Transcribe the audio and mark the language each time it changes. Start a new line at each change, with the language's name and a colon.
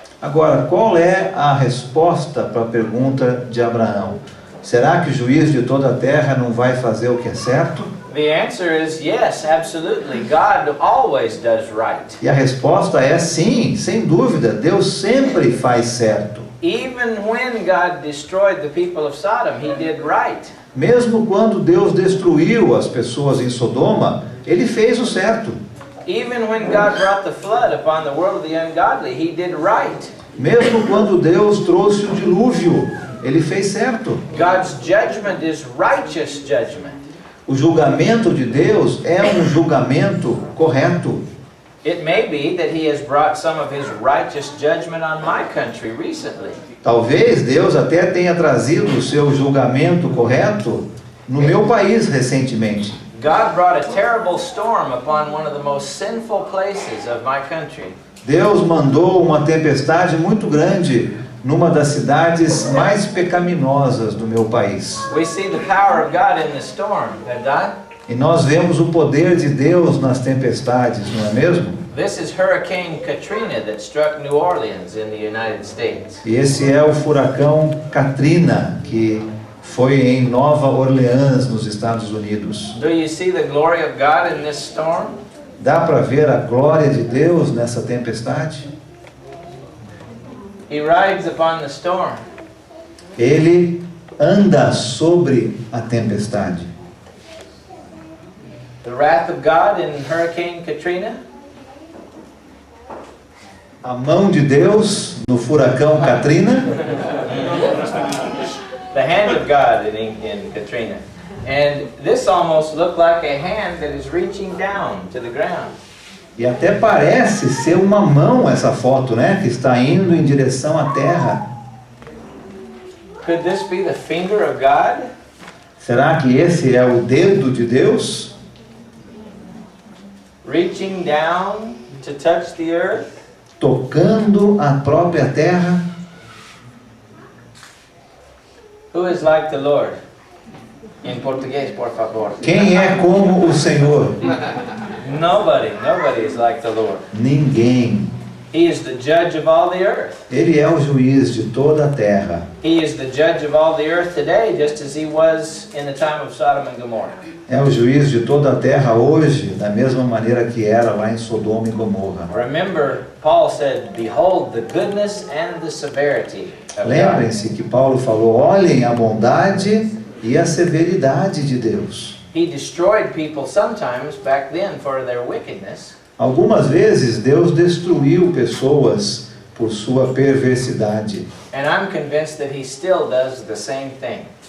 Portuguese: Agora, qual é a resposta para a pergunta de Abraão? Será que o juiz de toda a terra não vai fazer o que é certo?
English: The answer is yes, absolutely. God always does right.
Portuguese: E a resposta é sim, sem dúvida. Deus sempre faz certo.
English: Even when God destroyed the people of Sodom, he did right.
Portuguese: Mesmo quando Deus destruiu as pessoas em Sodoma, ele fez o certo.
English: Even when God brought the flood upon the world of the ungodly, he did right.
Portuguese: Mesmo quando Deus trouxe o dilúvio, ele fez certo.
English: God's judgment is righteous judgment.
Portuguese: O julgamento de Deus é um julgamento correto.
English: It may be that he has brought some of his righteous judgment on my country recently.
Portuguese: Talvez Deus até tenha trazido o seu julgamento correto no meu país recentemente.
English: God brought a terrible storm upon one of the most sinful places of my country.
Portuguese: Deus mandou uma tempestade muito grande numa das cidades mais pecaminosas do meu país.
English: We see the power of God in the storm, verdade?
Portuguese: E nós vemos o poder de Deus nas tempestades, não é mesmo?
English: This is Hurricane Katrina that struck New Orleans in the United States.
Portuguese: E esse é o furacão Katrina, que foi em Nova Orleans, nos Estados Unidos.
English: Do you see the glory of God in this storm?
Portuguese: Dá para ver a glória de Deus nessa tempestade?
English: He rides upon the storm.
Portuguese: Ele anda sobre a tempestade.
English: The wrath of God in Hurricane Katrina?
Portuguese: A mão de Deus no furacão Katrina.
English: The hand of God in Katrina. And this almost looked like a hand that is reaching down to the ground.
Portuguese: E até parece ser uma mão essa foto, né? Que está indo em direção à terra.
English: Could this be the finger of God?
Portuguese: Será que esse é o dedo de Deus?
English: Reaching down to touch the earth?
Portuguese: Tocando a própria terra?
English: Who is like the Lord?
Portuguese: Em português, por favor. Quem é como o Senhor?
English: Nobody is like the Lord.
Portuguese: Ninguém.
English: He is the judge of all the earth.
Portuguese: Ele é o juiz de toda a terra.
English: He is the judge of all the earth today, just as he was in the time of Sodom and Gomorrah.
Portuguese: É o juiz de toda a terra hoje, da mesma maneira que era lá em Sodoma e Gomorra.
English: Remember, Paul said, "Behold the goodness and the severity of God."
Portuguese: Lembrem-se que Paulo falou: olhem a bondade e a severidade de Deus.
English: He destroyed people sometimes back then for their wickedness.
Portuguese: Algumas vezes Deus destruiu pessoas por sua perversidade.
English: And I'm convinced that he still does the same thing.